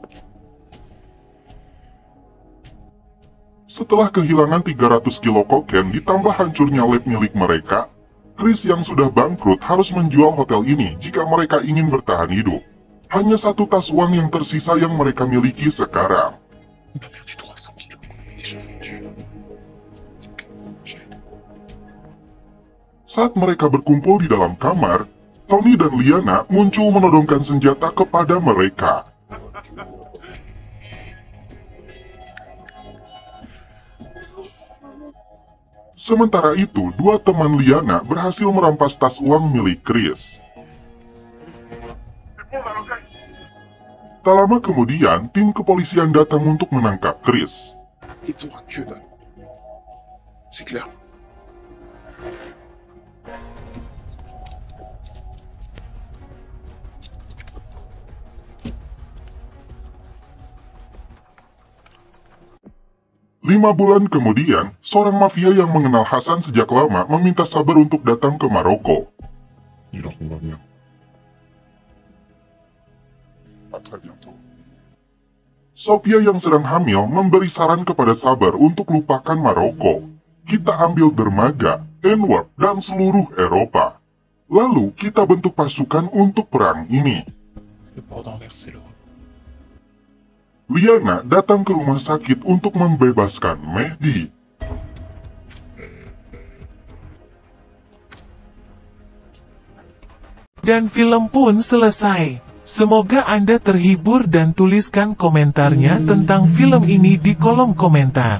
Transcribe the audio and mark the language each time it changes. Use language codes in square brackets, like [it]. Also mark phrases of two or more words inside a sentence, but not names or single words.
[id] Setelah kehilangan 300 kilo kokain ditambah hancurnya lab milik mereka, Chris yang sudah bangkrut harus menjual hotel ini jika mereka ingin bertahan hidup. Hanya satu tas uang yang tersisa yang mereka miliki sekarang. [fr] On a perdu 300 kilos qu'on avait déjà vendu. [id] Saat mereka berkumpul di dalam kamar, Tony dan Liana muncul menodongkan senjata kepada mereka. Sementara itu, dua teman Liana berhasil merampas tas uang milik Chris. Tak lama kemudian, tim kepolisian datang untuk menangkap Chris. [fr] Et t'auras que dalle. C'est clair. [id] Lima bulan kemudian, seorang mafia yang mengenal Hasan sejak lama meminta Saber untuk datang ke Maroko. [fr] Dis-leur qu'on va venir. À très bientôt. [id] Sophia yang sedang hamil memberi saran kepada Saber untuk lupakan Maroko. Kita ambil dermaga, Antwerp, dan seluruh Eropa. Lalu kita bentuk pasukan untuk perang ini. [fr] Le port d'Anvers, c'est l'Europe. [id] Liana datang ke rumah sakit untuk membebaskan Mehdi. Dan film pun selesai. Semoga Anda terhibur dan tuliskan komentarnya tentang film ini di kolom komentar.